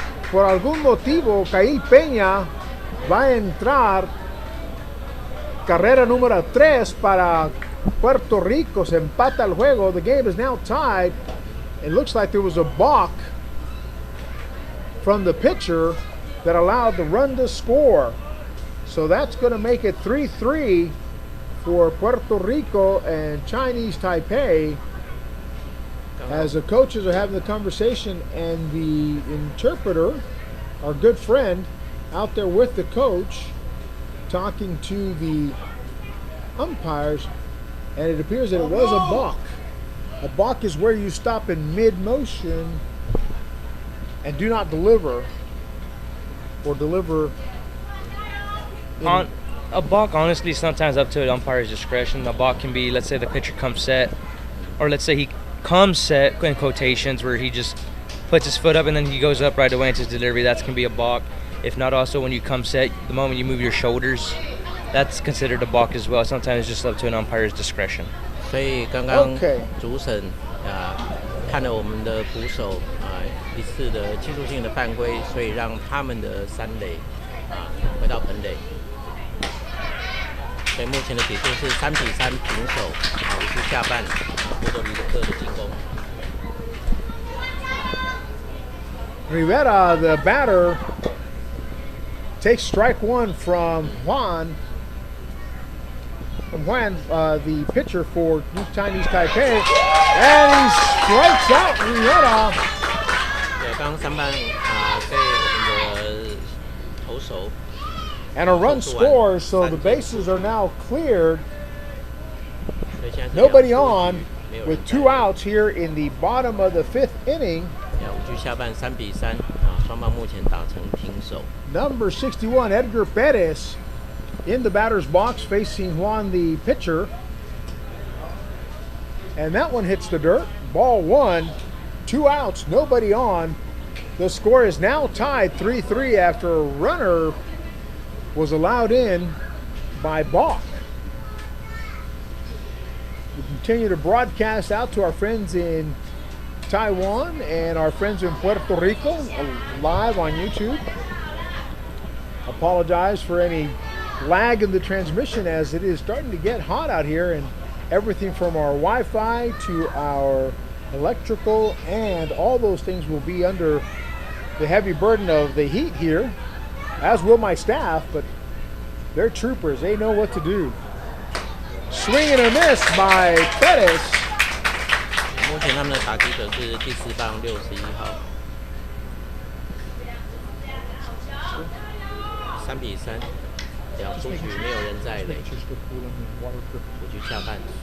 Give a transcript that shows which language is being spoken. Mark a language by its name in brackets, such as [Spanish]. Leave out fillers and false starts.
[Spanish] Por algún motivo, Cail Peña va a entrar. Carrera número 3 para Puerto Rico. Se empata el juego. [English] The game is now tied. It looks like there was a balk from the pitcher that allowed the run to score. So that's going to make it 3-3 for Puerto Rico and Chinese Taipei, as the coaches are having the conversation and the interpreter, our good friend, out there with the coach, talking to the umpires, and it appears that it was a balk. A balk is where you stop in mid-motion and do not deliver, or deliver on a balk. Honestly, sometimes up to the umpire's discretion. A balk can be, let's say the pitcher comes set, or let's say he comes set in quotations where he just puts his foot up and then he goes up right away into his delivery. That can be a balk. If not, also when you come set, the moment you move your shoulders, that's considered a balk as well. Sometimes it's just up to an umpire's discretion. [Chinese] 所以刚刚主审看了我们的捕手一次的技术性的犯规，所以让他们的三垒回到本垒。所以目前的比数是3-3平手。也是下半波多黎各的进攻。 [English] Rivera, the batter, takes strike one from Juan. From Juan, the pitcher for Chinese Taipei, and he strikes out Rivera. [Chinese] 对，刚刚3棒被我们的投手。 [English] And a run scores, so the bases are now cleared. Nobody on, with 2 outs here in the bottom of the 5th inning. [Chinese] 5局下半3-3，双方目前打成平手。 [English] Number 61, Edgar Perez, in the batter's box facing Juan, the pitcher. And that one hits the dirt. Ball 1, 2 outs, nobody on. The score is now tied 3-3 after a runner was allowed in by Bach. We continue to broadcast out to our friends in Taiwan and our friends in Puerto Rico live on YouTube. Apologize for any lag in the transmission as it is starting to get hot out here, and everything from our Wi-Fi to our electrical and all those things will be under the heavy burden of the heat here, as will my staff, but they're troopers. They know what to do. Swing and a miss by Perez. [Chinese] 目前他们的打击者是第4棒61号，3-3，两出局，没有人在垒，5局下半。